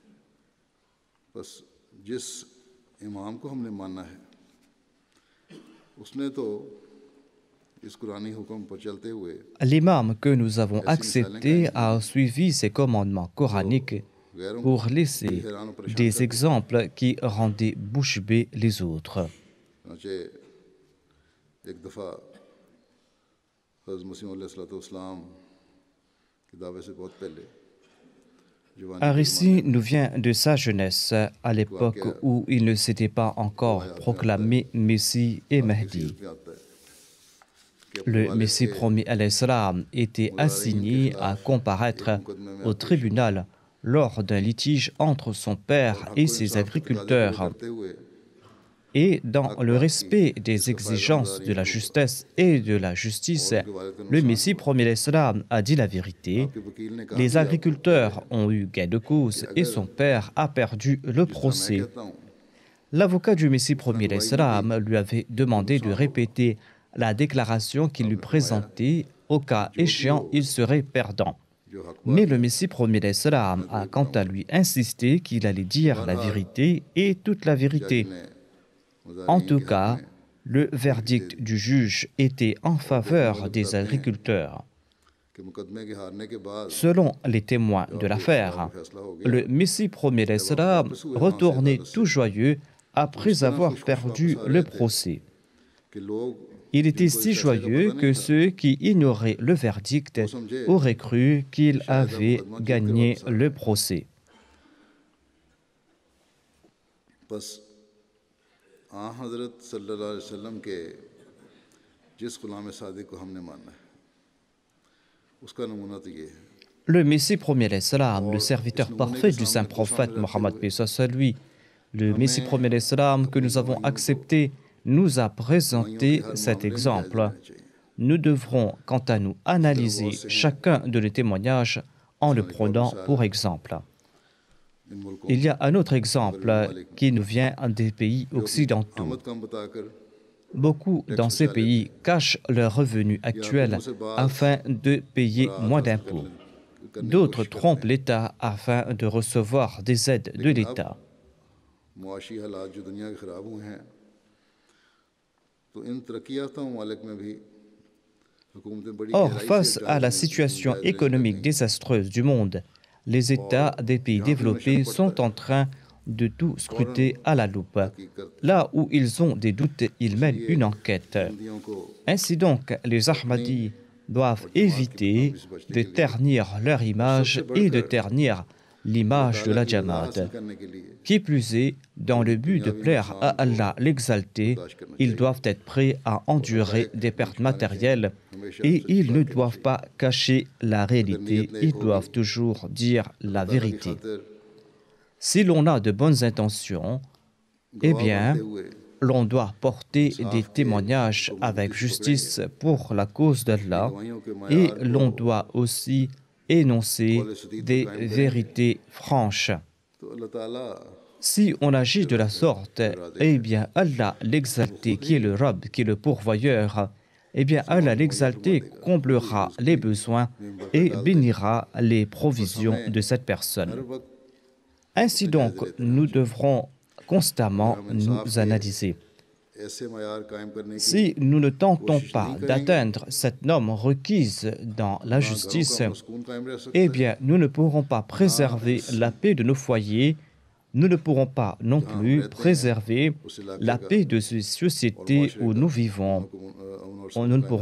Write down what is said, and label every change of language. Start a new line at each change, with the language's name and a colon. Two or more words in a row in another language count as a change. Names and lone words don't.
French: L'imam que nous avons accepté a suivi ces commandements coraniques pour laisser des exemples qui rendaient bouche bée les autres.
Hindi: एक दफ़ा हज़रत मसीह अलैहिस्सलाम की दावत से बहुत पहले जवानी
French: Un
Hindi: के ज़माने
French: récit
Hindi: में
French: nous vient de sa jeunesse, à l'époque où il ne s'était pas encore proclamé Messie et
Hindi: बात की
French: Mahdi.
Hindi: सीरत में आता है कि अपने
French: Le
Hindi: वालिद
French: Messie
Hindi: के
French: promis
Arabic: عليه السلام
French: était
Hindi: मुजारिन के
French: assigné à
Hindi: खिलाफ एक
French: comparaître
Hindi: मुकदमे में
French: au
Hindi: पेश हुए
French: tribunal lors d'un litige entre son
Hindi: और
French: père
Hindi: हक
French: et
Hindi: व
French: ses
Hindi: इंसाफ के तकाजे पूरे
French: agriculteurs.
Hindi: करते हुए
French: Et dans
Hindi: हक
French: le
Hindi: बात की
French: respect des
Hindi: जिसका फ़ायदा
French: exigences de
Hindi: मुजारिन
French: la
Hindi: को हुआ
French: justesse et de la
Hindi: और
French: justice,
Hindi: उनके वालिद का
French: le
Hindi: नुकसान
French: Messie
Hindi: हुआ।
French: promis
Arabic: عليه السلام
French: a dit la vérité.
Hindi: आपके वकील ने कहा
French: Les
Hindi: कि अब तय
French: agriculteurs
Hindi: है
French: ont eu gain de
Hindi: कि
French: cause et
Hindi: अगर
French: son père a perdu le
Hindi: जिस तरह मैं
French: procès.
Hindi: कहता हूँ
French: L'avocat du Messie
Hindi: उस तरह
French: promis alayhi
Hindi: गवाही नहीं दी
French: salam lui avait
Hindi: तो
French: demandé de
Hindi: नुकसान होगा।
French: répéter la déclaration qu'il lui
Hindi: आपने फरमाया
French: présentait. Au
Hindi: कि
French: cas
Hindi: जो भी
French: échéant,
Hindi: हो
French: il serait perdant.
Hindi: जो हक
French: Mais
Hindi: बात
French: le
Hindi: है
French: Messie promis
Arabic: عليه السلام
Hindi: मैं
French: a
Hindi: तुम्हें
French: quant à
Hindi: बताऊंगा।
French: lui insisté qu'il allait dire la
Hindi: बहरहाल
French: vérité et toute la
Hindi: जज
French: vérité.
Hindi: ने
French: En
Hindi: मुजारिन
French: tout
Hindi: के हक
French: cas,
Hindi: में
French: le
Hindi: तहरीर दे
French: verdict
Hindi: दी
French: du juge était en
Hindi: और देखने
French: faveur
Hindi: वाले
French: des
Hindi: बताते हैं
French: agriculteurs.
Hindi: कि मुकदमे के हारने के बाद
French: Selon les témoins
Hindi: जब
French: de
Hindi: आपके इख्तियार में
French: l'affaire,
Hindi: फैसला हो गया
French: le Messie promis alayhi
Hindi: जब आप
French: salam
Hindi: वापस हुए वहाँ से
French: retournait
Hindi: अदालत
French: tout
Hindi: से
French: joyeux
Hindi: तो इस
French: après
Hindi: तरह
French: avoir
Hindi: खुश खुश वापस
French: perdu
Hindi: आ
French: le
Hindi: रहे थे
French: procès.
Hindi: कि लोग
French: Il était
Hindi: जिनको
French: si
Hindi: इस फैसले का
French: joyeux
Hindi: पता नहीं
French: que
Hindi: था
French: ceux qui ignoraient le verdict
Hindi: वो समझे
French: auraient cru
Hindi: कि
French: qu'il
Hindi: शायद अब
French: avait
Hindi: मुकदमा जीत कर
French: gagné
Hindi: वापस आ रहा
French: le
Hindi: है।
French: procès.
Hindi: बस आ हज़रत
Arabic: صلى الله عليه وسلم
Hindi: के जिस गुलाम सादिक को हमने माना है उसका नमूना तो ये है
French: Le Messie promis
Arabic: عليه السلام,
French: le
Hindi: और इस
French: serviteur
Hindi: नमूने के
French: parfait du saint
Hindi: सामने को सामने
French: prophète
Hindi: रखते
French: Mohammed
Hindi: हुए
French: paix soit sur lui, le Messie
Hindi: हमें
French: promis
Arabic: عليه السلام
French: que
Hindi: अपनी
French: nous avons
Hindi: गवाहियों को
French: accepté, nous a
Hindi: गवाहियों के
French: présenté
Hindi: हर
French: cet
Hindi: मामले में जायज़
French: exemple.
Hindi: लेना चाहिए।
French: Nous devrons, quant à nous,
Hindi: इस तरह बहुत
French: analyser
Hindi: से हैं
French: chacun de les témoignages en le
Hindi: मिसाल एक और
French: prenant
Hindi: मिसाल
French: pour exemple.
Hindi: इन मुल्कों
French: Il y a un autre
Hindi: मगरबी
French: exemple
Hindi: ममालिक में
French: qui nous vient des pays
Hindi: जो अपनी
French: occidentaux.
Hindi: आमद कम बताकर
French: Beaucoup
Hindi: टैक्स
French: dans ces
Hindi: बचा लेते
French: pays
Hindi: हैं
French: cachent leurs revenus
Hindi: या
French: actuels
Hindi: हुकूमत से बाज
French: afin de payer
Hindi: मुराद
French: moins
Hindi: हासिल
French: d'impôts.
Hindi: करने की
French: D'autres
Hindi: कोशिश करते
French: trompent
Hindi: हैं
French: l'État afin de recevoir des aides de
Hindi: लेकिन अब
French: l'État.
Hindi: मुआशी हालात जो दुनिया के ख़राब हुए हैं तो इन तरक्की याफ्ता ममालिक में भी हुकूमतें बड़ी
French: Or,
Hindi: गहराई से
French: face à la
Hindi: जायज़
French: situation
Hindi: लेने लग
French: économique
Hindi: गई
French: désastreuse du monde, les États
Hindi: और
French: des pays
Hindi: जहाँ भी उन्हें शक
French: développés
Hindi: पड़ता
French: sont
Hindi: है
French: en train de tout
Hindi: फ़ौरन
French: scruter à la loupe.
Hindi: तहकीक करते हैं
French: Là où ils ont des doutes, ils mènent
Hindi: इसलिए
French: une enquête.
Hindi: अहमदियों को
French: Ainsi donc, les
Hindi: अपनी
French: Ahmadis doivent
Hindi: और जमात की
French: éviter
Hindi: बदनामी से बचने
French: de
Hindi: के लिए
French: ternir leur
Hindi: और
French: image
Hindi: सबसे
French: et de
Hindi: बढ़कर
French: ternir
Hindi: अल्लाह
French: l'image de
Hindi: ताला
French: la
Hindi: की रज़ा
French: Jamaat.
Hindi: हासिल करने के लिए
French: Qui plus est, dans le but de
Hindi: दुनियावी
French: plaire à
Hindi: नुकसान को
French: Allah l'exalté,
Hindi: बर्दाश्त करना
French: ils
Hindi: चाहिए
French: doivent être prêts à
Hindi: और
French: endurer
Hindi: हक़ाइक़
French: des
Hindi: नहीं
French: pertes
Hindi: छुपाने चाहिए
French: matérielles
Hindi: हमेशा
French: et
Hindi: सच्ची
French: ils
Hindi: बात
French: ne
Hindi: कहनी
French: doivent
Hindi: चाहिए
French: pas cacher la
Hindi: अगर
French: réalité,
Hindi: नीयत नेक
French: ils
Hindi: होगी
French: doivent toujours dire
Hindi: अल्लाह
French: la
Hindi: ताला की
French: vérité.
Hindi: खातिर
French: Si l'on a de bonnes intentions, eh
Hindi: गवाह बनते
French: bien,
Hindi: हुए
French: l'on doit porter des
Hindi: इंसाफ के
French: témoignages
Hindi: हुक्म
French: avec
Hindi: हदीस को पकड़ेंगे
French: justice pour la cause
Hindi: अपनी
French: d'Allah
Hindi: गवाहियों के
French: et
Hindi: मयार को
French: l'on doit aussi énoncer
Hindi: कौल सदीद पर
French: des
Hindi: कायम करेंगे
French: vérités franches.
Hindi: तो अल्लाह ताला
French: Si on agit
Hindi: जो
French: de la
Hindi: राज़ है
French: sorte,
Hindi: जो राज़िक
French: eh
Hindi: है
French: bien Allah
Hindi: वो
French: l'exalté,
Hindi: खुद
French: qui est
Hindi: ही
French: le Rab, qui est le pourvoyeur, eh bien
Hindi: मुसलमानों
French: Allah
Hindi: को मुहैया फरमा
French: l'exalté
Hindi: देगा खुद ही
French: comblera
Hindi: उसकी
French: les besoins
Hindi: में बरकत
French: et
Hindi: डाल देगा
French: bénira les
Hindi: बस
French: provisions
Hindi: हमें
French: de cette
Hindi: हर
French: personne.
Hindi: वक्त
French: Ainsi
Hindi: अपने
French: donc,
Hindi: जायज़े लेते रहना
French: nous
Hindi: चाहिए
French: devrons
Hindi: अगर
French: constamment
Hindi: हम
French: nous
Hindi: इंसाफ के
French: analyser.
Hindi: ऐसे मयार कायम करने की
French: Si nous ne tentons
Hindi: कोशिश
French: pas
Hindi: नहीं करेंगे
French: d'atteindre cette norme requise dans
Hindi: तो
French: la
Hindi: ना घरों का
French: justice,
Hindi: अमन सुकून कायम रह सकता
French: eh
Hindi: है
French: bien nous ne pourrons pas
Hindi: ना
French: préserver
Hindi: इस
French: la paix de nos foyers, nous ne pourrons pas non
Hindi: जहाँ हम
French: plus
Hindi: रहते हैं
French: préserver
Hindi: उस इलाके
French: la
Hindi: का
French: paix de ces
Hindi: और
French: sociétés
Hindi: मुआशरे
French: où
Hindi: का
French: nous vivons.
Hindi: अमन और
French: Nous
Hindi: सुकून
French: ne
Hindi: कायम रह
French: pourrons